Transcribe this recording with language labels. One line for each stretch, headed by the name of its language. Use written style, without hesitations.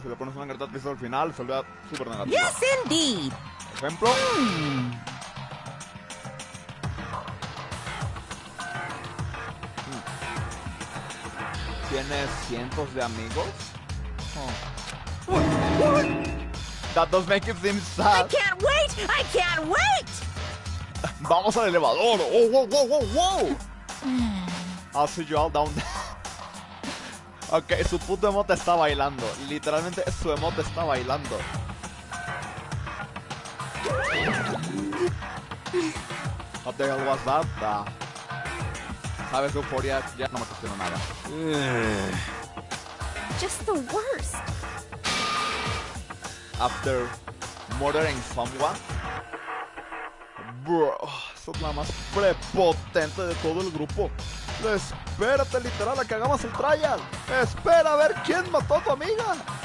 Spanish: Si le pones una galleta triste al final, se olvida súper negativo.
English: yes, indeed.
Spanish: Por ejemplo. ¿Tienes cientos de amigos? Oh.
English: That does make it seem sad. I can't wait! I can't wait!
Spanish: Vamos al elevador. Oh, wow, wow, wow, wow.
English: I'll see you all down there.
Spanish: Ok, su puto emote está bailando. Literalmente su emote está bailando.
English: What the hell was that?
Spanish: Sabes, euforia, ya no me cuestiono nada.
English: Just the worst. After murdering someone.
Spanish: Bro, eso es la más prepotente de todo el grupo. Espérate, literal, a que hagamos el trial. Espera a ver quién mató a tu amiga.